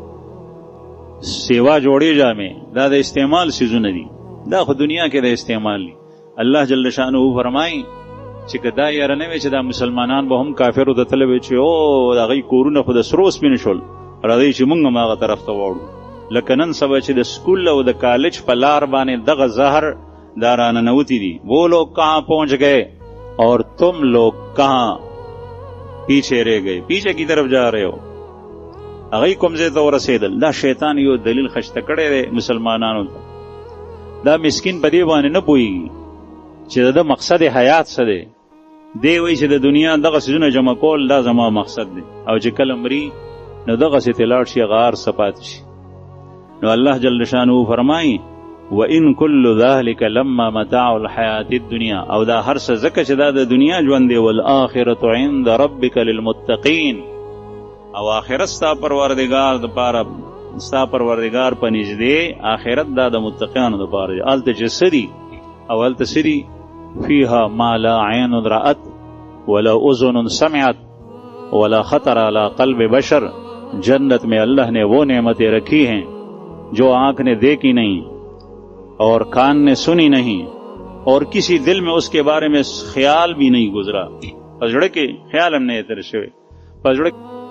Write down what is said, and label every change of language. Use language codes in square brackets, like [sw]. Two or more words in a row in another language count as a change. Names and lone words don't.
[ps] سیوا جوړې جامې دا د استعمال سیزونه دي دا خو دنیا کې د استعمال دي الله جل شانه فرمایي چې که دا یاره نه وي چې دا مسلمانان به هم کافرو ته تللی وي چې او د هغوی کورونه خو د سرو سپین شول راځئ چې مونږ هم هغه طرف ته واوړو لکه نن سبا چې د سکول او د کالج په لار باندې دغه زهر دا راننوتی دی [ur] وہ لوگ کہاں پہنچ گئے اور تم لوگ کہاں پیچھے رہ گئے پیچھے کی طرف جا رہے ہو [ps] هغوی کوم ځای ته ورسېدل دا شیطان یو دلیل خشته کړی دی مسلمانانو ته دا مسکین په دې باندې نه پوهېږي چې د ده مقصد حیات څه دی دی وایي چې د دنیا دغه څیزونه جمع کول دا زما مقصد دی او چې کله مري نو دغسې ترې لاړ شي هغه هر څه پاتې شي نو الله جل شانه فرمایي [ar] وَإِن كُلُّ ذَلِكَ لَمَّا مَتَاعُ الْحَيَاةِ الدُّنْيَا [ps] او دا هر څه ځکه چې دا د دنیا ژوند دی [ar] وَالْآخِرَةُ عِنْدَ رَبِّكَ لِلْمُتَّقِينَ [ps] او آخرت ستا پروردگار د پاره ستا پروردگار په نږدې آخرت دا د متقیانو د پاره دی هلته چې څه دي [ur] او هلته څه دي [ar] فیها ما لا عین رأت ولا اذن سمعت ولا خطر على قلب بشر [ur] جنت میں اللہ نے وہ نعمتیں رکھی ہیں جو آنکھ نے دیکھی نہیں اور کان نے سنی نہیں اور کسی دل میں اس کے بارے میں خیال بھی نہیں گزرا [ps] پزړه کې خیال هم نه تر شوی پزړه